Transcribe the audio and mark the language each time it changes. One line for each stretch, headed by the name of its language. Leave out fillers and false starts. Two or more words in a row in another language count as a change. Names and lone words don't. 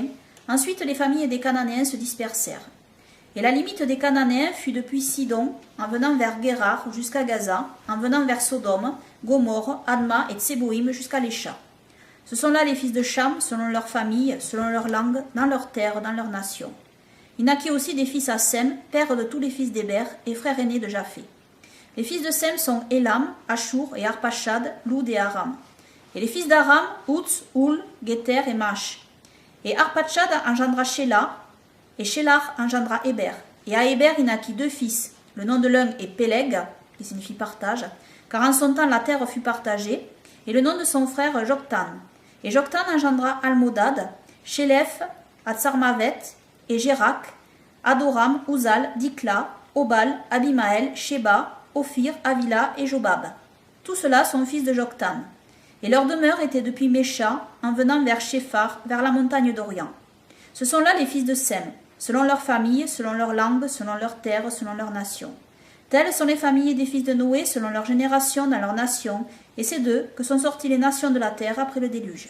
French: Ensuite, les familles des Cananéens se dispersèrent. Et la limite des Cananéens fut depuis Sidon, en venant vers Guérar jusqu'à Gaza, en venant vers Sodome, Gomorre, Adma et Tseboïm jusqu'à Lécha. Ce sont là les fils de Cham, selon leur famille, selon leur langue, dans leur terre, dans leur nation. Il naquit aussi des fils à Sem, père de tous les fils d'Héber et frère aîné de Japheth. Les fils de Sem sont Élam, Ashur et Arpachad, Loud et Aram. Et les fils d'Aram, Outz, Oul, Géter et Mash. Et Arpachad engendra Shéla, et Shélar engendra Héber. Et à Héber il naquit deux fils. Le nom de l'un est Péleg, qui signifie partage, car en son temps la terre fut partagée, et le nom de son frère Joktan. Et Joktan engendra Almodad, Shélef, Atsarmavet, et Gérak, Adoram, Uzal, Dikla, Obal, Abimaël, Sheba, Ophir, Avila et Jobab. Tous ceux-là sont fils de Joktan. Et leur demeure était depuis Mécha, en venant vers Shephar, vers la montagne d'Orient. Ce sont là les fils de Sem, selon leur famille, selon leur langue, selon leur terre, selon leur nation. Telles sont les familles des fils de Noé, selon leur génération, dans leur nation, et c'est d'eux que sont sorties les nations de la terre après le déluge.